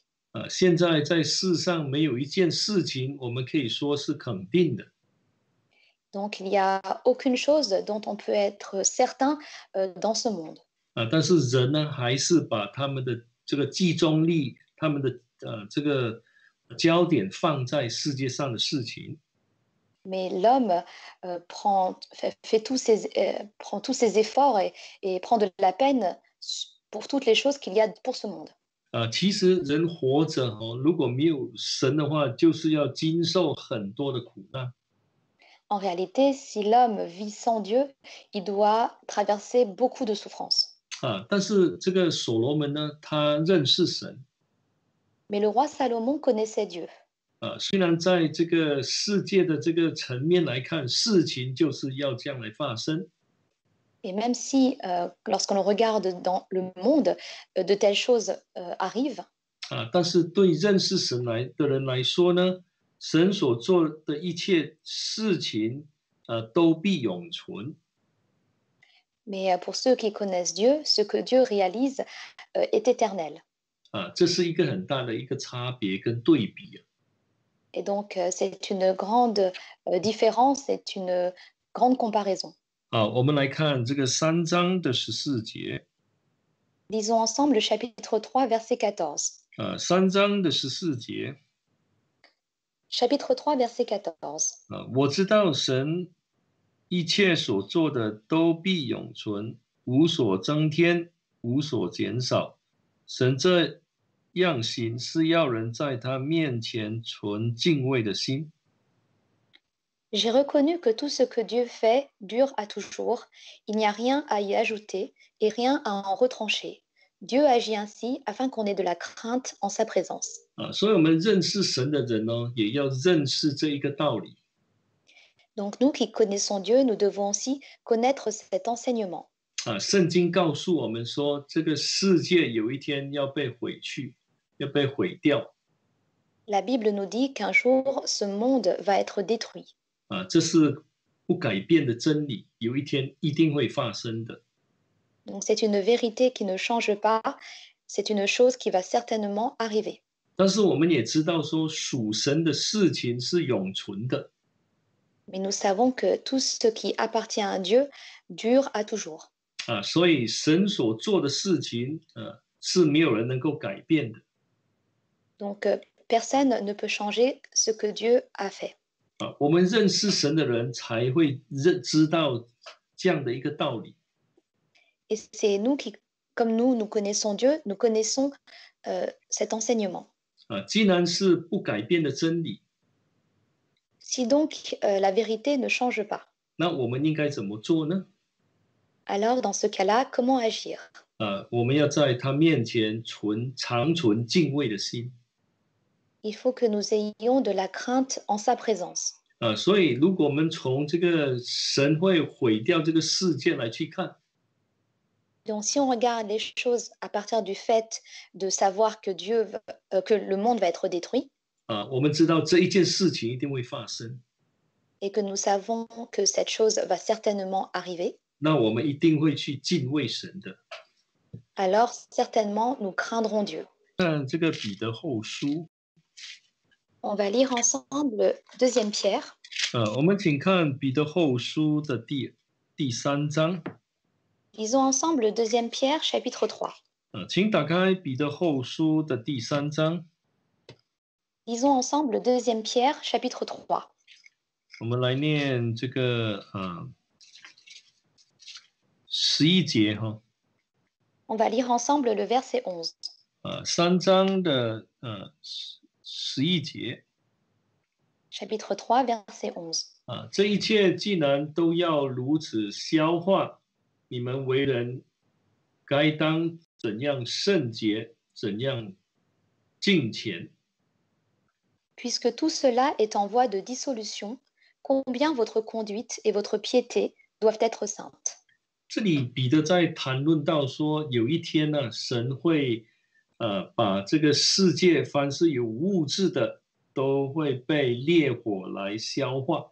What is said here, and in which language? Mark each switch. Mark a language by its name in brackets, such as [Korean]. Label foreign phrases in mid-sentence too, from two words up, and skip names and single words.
[Chinese] 现在在世上没有一件事情我们可以说是肯定的。 [French] donc il n'y a aucune chose dont on peut être certain dans ce monde. [Chinese] 但是人呢，还是把他们的这个集中力，他们的这个焦点放在世界上的事情。 [French] Mais l'homme prend tous ses efforts et prend de la peine pour toutes les choses qu'il y a pour ce monde. [Chinese] 其实人活着如果没有神的话，就是要经受很多的苦难。 [French] En réalité, si l'homme vit sans Dieu, il doit traverser beaucoup de souffrances. [Chinese] 但是这个所罗门呢，他认识神。 [French] Mais le roi Salomon connaissait Dieu. [Chinese] 虽然在这个世界的这个层面来看，事情就是要这样来发生。 [French] Et même si, lorsqu'on le regarde dans le monde, de telles choses arrivent, [Chinese] 但是对认识神的人来说呢，神所做的一切事情，都必永存。 [French] mais pour ceux qui connaissent Dieu, ce que Dieu réalise est éternel. [Chinese] 这是一个很大的一个差别跟对比。 [French] Et donc, c'est une grande différence, c'est une grande comparaison. [Chinese] 我们来看这个3章的14节。 [French] Lisons ensemble le chapitre 3, verset 14. [Chinese] 3 章的14节。 [French] Chapitre 3, verset 14. [Chinese] 我知道神一切所做的都必永存，无所增添，无所减少。神这样行是要人在他面前存敬畏的心。 [French] J'ai reconnu que tout ce que Dieu fait dure à toujours. Il n'y a rien à y ajouter et rien à en retrancher. Dieu agit ainsi afin qu'on ait de la crainte en sa présence. [Chinese] 所以我们认识神的人呢，也要认识这一个道理。 [French] Donc nous qui connaissons Dieu, nous devons aussi connaître cet enseignement. [Chinese] 圣经告诉我们说，这个世界有一天要被毁去，要被毁掉。 [French] La Bible nous dit qu'un jour, ce monde va être détruit. [Chinese] 这是不改变的真理，有一天一定会发生的。 [French] Donc c'est une vérité qui ne change pas, c'est une chose qui va certainement arriver. [Chinese] 但是我们也知道说，属神的事情是永存的。 [French] Mais nous savons que tout ce qui appartient à Dieu dure à toujours. [Chinese] 所以神所做的事情，是没有人能够改变的。 [French] Donc personne ne peut changer ce que Dieu a fait. [Chinese] 我们认识神的人才会知道这样的一个道理。 [French] Et c'est nous qui, comme nous connaissons Dieu, nous connaissons cet enseignement. [Chinese] 既然是不改变的真理， [French] Si donc la vérité ne change pas, [Chinese] 那我们应该怎么做呢？ [French] alors dans ce cas-là, comment agir? [Chinese] 我们要在他面前长存敬畏的心。 [French] Il faut que nous ayons de la crainte en sa présence. [Chinese] 所以如果我们从这个神会毁掉这个世界来去看， [French] Donc si on regarde les choses à partir du fait de savoir que que le monde va être détruit, [Chinese] 我们知道这一件事情一定会发生， [French] et que nous savons que cette chose va certainement arriver, [Chinese] 那我们一定会去敬畏神的。 [French] alors certainement nous craindrons Dieu. [Chinese] 看这个彼得后书， [French] On va lire ensemble 2 Pierre. [Chinese] 我们请看彼得后书的第3章。 [French] Lisons ensemble 2 Pierre, chapitre 3. [Chinese] 请打开彼得后书的第3章。 [French] Lisons ensemble 2 Pierre, chapitre 3. [Chinese] 我们来念这个11节哈。 [French] On va lire ensemble le verset 11. [Chinese] 3 章的11节。 [French] Chapitre 3, verset 11. [Chinese] 这一切既然都要如此消化，你们为人该当怎样圣洁，怎样敬虔。 [French] Puisque tout cela est en voie de dissolution, combien votre conduite et votre piété doivent être saintes. [Chinese] 这里彼得在谈论到说，有一天呢，神会把这个世界凡是有物质的，都会被烈火来消化。